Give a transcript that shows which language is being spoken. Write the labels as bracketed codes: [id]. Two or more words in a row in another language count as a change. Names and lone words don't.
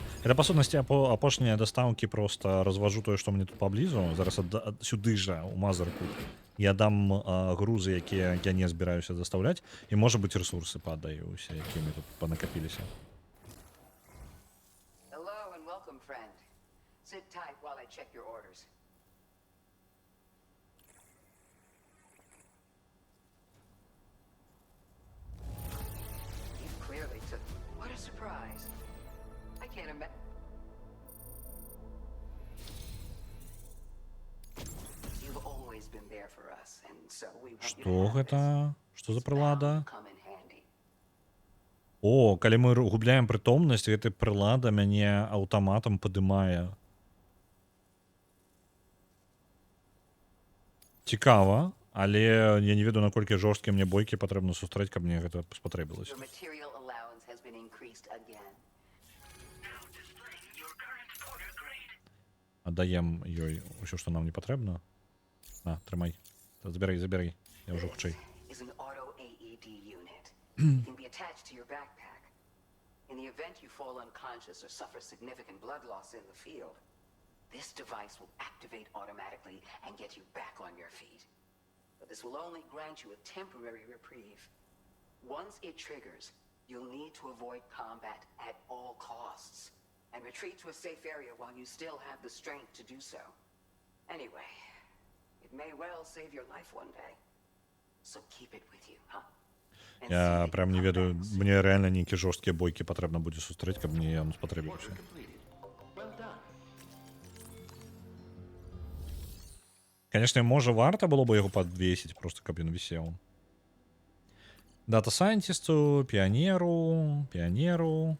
[be] Это, па сутнасці, апошнія дастаўкі, просто разважу тое, што мне тут паблізу. Зараз сюды жа, у Мазырку, я дам грузы, якія я не збіраюся дастаўляць, і, можа быць, рэсурсы падаю усе, якія мы тут панакапіліся. [en] Hello and welcome, friend. Sit tight while I check your orders. You clearly took... What a surprise. I can't imagine... You've always been there for us, and so we want you to [be] Што [en] have [be] гэта? [en] this. [be] Што за прылада? [en] Come in handy. [be] О, калі мы губляем прытомнасць, гэта прылада мяне аўтаматам падымае. Цікава, але я не ведаю, наколькі жорсткія мне бойкі патрэбна сустрэць, каб мне гэта спатрэбілася. [en] Your material allowance has been increased again. [be] Аддаем ёй усё, што нам не патрэбна. На, трымай. Забірай. Я ўжо хутчэй. [en] Is an auto AED unit. It can be attached to your backpack. In the event you fall unconscious or suffer significant blood loss in the field, this device will activate automatically and get you back on your feet. But this will only grant you a temporary reprieve. Once it triggers, you'll need to avoid combat at all costs and retreat to a safe area while you still have the strength to do so. Anyway, it may well save your life one day. So keep it with you, huh? And see [be] Я [en] that you [be] прям не [en] come [be] ведаю, [en] back soon. [be] мне рэальна нейкія жорсткія бойкі патрэбна будзе сустрэць, каб мне ён спатрэбіўся. Конечно, можа варта было бы яго падвесіць, просто каб ён вісеў. Дата-сайентісту, піянеру.